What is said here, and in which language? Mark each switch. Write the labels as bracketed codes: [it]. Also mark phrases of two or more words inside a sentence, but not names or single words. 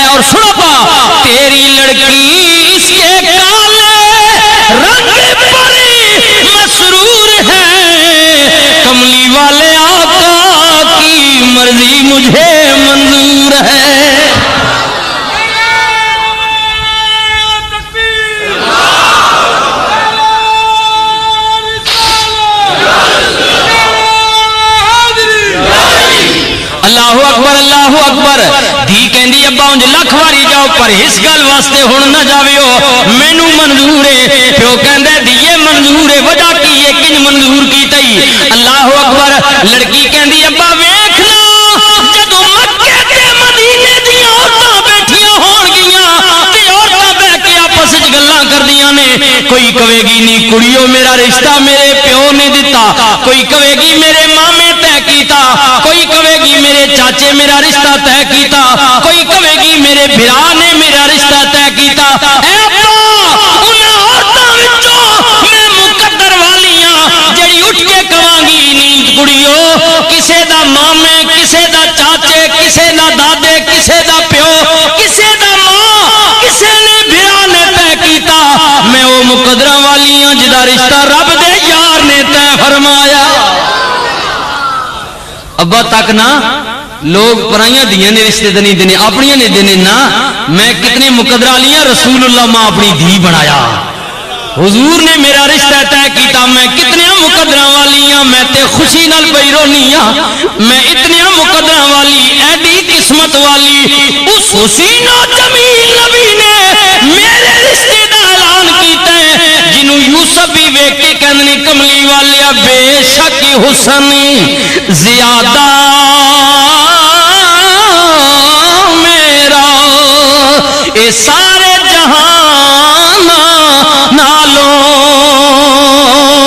[ur] اور سنو پا تیری لڑکی اس کے کالے رنگ پر مسرور ہے، کملی والے آقا کی مرضی مجھے منظور ہے۔ [ar] اللہ اکبر اللہ اکبر۔ [pa] دھی کہندی ابا انج لکھ واری جاؤ پر اس گل واسطے ہن نہ جاویو، مینوں منظور ہے۔ پیو کہندا دیے منظور ہے، وجہ کی ہے کنج منظور کیتئی؟ [ar] اللہ اکبر۔ [pa] لڑکی کہندی ابا ویکھ لو جدوں مکے تے مدینے دی عورتاں بیٹھیاں ہون گیاں تے عورتاں بیٹھ کے آپس وچ گلاں کردیاں نے، کوئی کہے گی نہیں کڑیو میرا رشتہ میرے پیو نے دتا، کوئی کہے گی میرے مامے طے کیتا، کوئی کہے گی میرے چاچے میرا رشتہ طے کیتا، کوئی کہے گی میرے بھرا نے میرا رشتہ طے کیتا۔ اے ابا انہاں عورتاں وچوں میں مقدر والیاں جڑی اٹھ کے کہاں گی نہیں کڑیو کسے دا مامے کسے دا چاچے کسے دا دادے کسے دا پیو کسے دا ماں کسے نے بھرا نے طے کیتا، میں وہ مقدر والیاں جدا رشتہ رب دے یار نے طے فرمایا۔ ابا تک نہ لوگ پرائیاں دیاں نے رشتے دنی دینے اپنیاں نے دینے نا، میں کتنے مقدرہ لیاں رسول اللہ ماں اپنی دھی بنایا، حضور نے میرا رشتہ طے کیتا، میں کتنے مقدرہ والیاں میں تے خوشی نال پئی رونیاں، میں اتنے مقدرہ والی ایڈی قسمت والی اس حسین و جمیل نبی نے میرے رشتے دا اعلان کیتا ہے، جنوں یوسف بھی ویکھ کے کہندے کملی والیا بے شک حسن زیادہ میرا اے سارے جہان نالوں